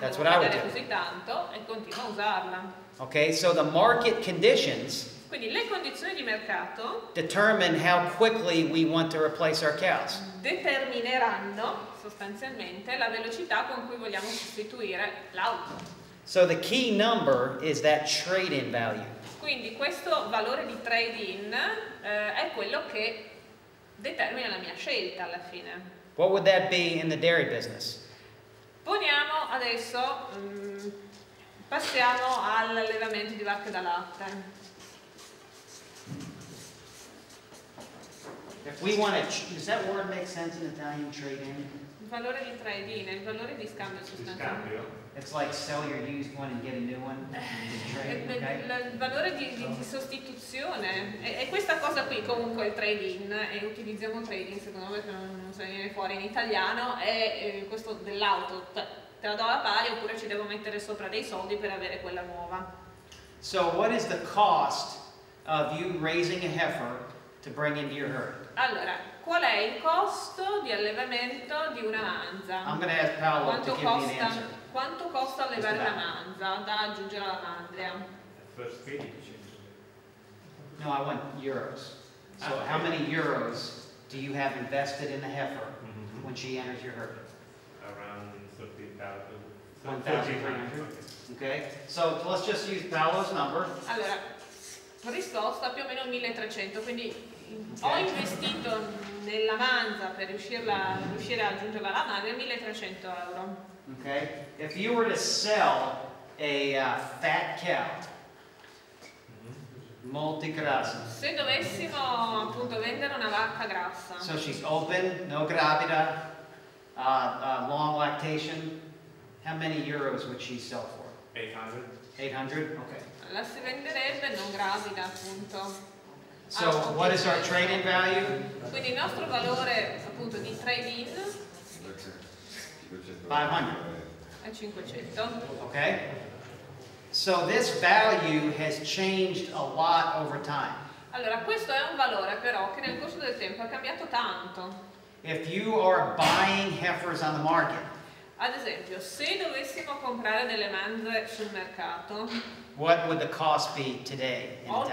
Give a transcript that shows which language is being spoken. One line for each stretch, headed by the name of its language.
English: That's
Italian: devo
English: what I would
Italian: pagare
English: do.
Italian: così tanto, e continuo a usarla.
English: Okay, so the market conditions
Italian: Quindi le condizioni di mercato
English: determine how quickly we want to replace our cows.
Italian: determineranno sostanzialmente la velocità con cui vogliamo sostituire l'auto.
English: So the key number is that trade-in value.
Italian: Quindi questo valore di trade-in è quello che determina la mia scelta alla fine.
English: What would that be in the dairy business?
Italian: Poniamo adesso, passiamo all'allevamento di vacche da latte.
English: If we want to, does that word make sense in Italian, trade-in?
Italian: Il valore di trade-in è il valore di scambio Di sostanzialmente. scambio?
English: It's like sell your used one and get a new one. Trade, okay?
Italian: Il valore di sostituzione è questa cosa qui, comunque il trade-in, e utilizziamo trade-in secondo me, che non so viene fuori in italiano, è questo dell'auto, te la do alla pari oppure ci devo mettere sopra dei soldi per avere quella nuova.
English: So what is the cost of you raising a heifer to bring into your herd?
Italian: Allora, qual è il costo di allevamento di una manza?
English: I'm going to ask Paolo to give me an answer.
Italian: Quanto costa allevare una manza da aggiungere alla mandria?
English: First feed. No, I want euros. So how many euros do you have invested in the heifer when she enters your herd? Around 30,000. 1,300. Okay, so let's just use Paolo's number.
Italian: Allora, risposta più o meno 1.300, quindi ho investito nella manza per riuscire a aggiungerla alla mandria 1.300 euro.
English: Okay, if you were to sell a fat cow,
Italian: molti grassi. Se dovessimo appunto vendere una vacca grassa,
English: So she's open,
Italian: no gravida,
English: long lactation. How many euros would she sell for? 800. 800? Okay.
Italian: la si venderebbe non gravida appunto.
English: So what is our trade-in value?
Italian: Quindi il nostro valore appunto di trade-in
English: 500.
Italian: è 500.
English: Okay? So this value has changed a lot over time.
Italian: Allora questo è un valore però che nel corso del tempo è cambiato tanto.
English: If you are buying heifers on the market,
Italian: Ad esempio, se dovessimo comprare delle manze sul mercato,
English: what would the cost be today in Italy?